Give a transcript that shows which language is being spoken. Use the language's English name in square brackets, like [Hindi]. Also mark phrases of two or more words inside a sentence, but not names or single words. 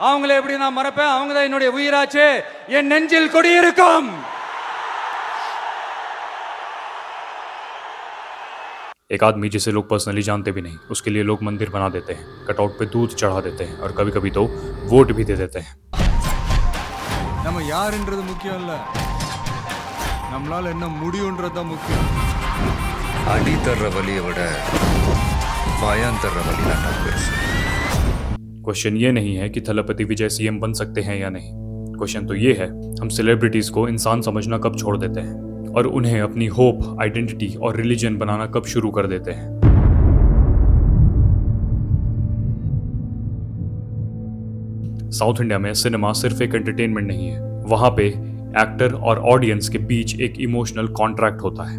[Tamil] அவங்கள எப்படி நான் மறப்பேன்? அவங்க தான் என்னுடைய உயிராச்சே, என் நெஞ்சில் குடியிருக்கும். [Hindi] एक आदमी जिसे लोग पर्सनली जानते भी नहीं, उसके लिए लोग मंदिर बना देते हैं, कटआउट पे दूध चढ़ा देते हैं और कभी कभी तो वोट भी दे देते हैं. [Tamil] நம்ம யாருன்றது முக்கியம் இல்ல, நம்மளால என்ன முடியும்ன்றது தான் முக்கியம். அடி தர்ற வலியை விட பயம் தர்ற வலி தான் பெருசு. [Hindi] क्वेश्चन ये नहीं है कि थलपति विजय सीएम बन सकते हैं या नहीं. क्वेश्चन तो ये है, हम सेलिब्रिटीज को इंसान समझना कब छोड़ देते हैं और उन्हें अपनी होप, आइडेंटिटी और रिलीजन बनाना कब शुरू कर देते हैं. साउथ इंडिया में सिनेमा सिर्फ एक एंटरटेनमेंट नहीं है, वहां पे एक्टर और ऑडियंस के बीच एक [English] emotional contract [Hindi] होता है.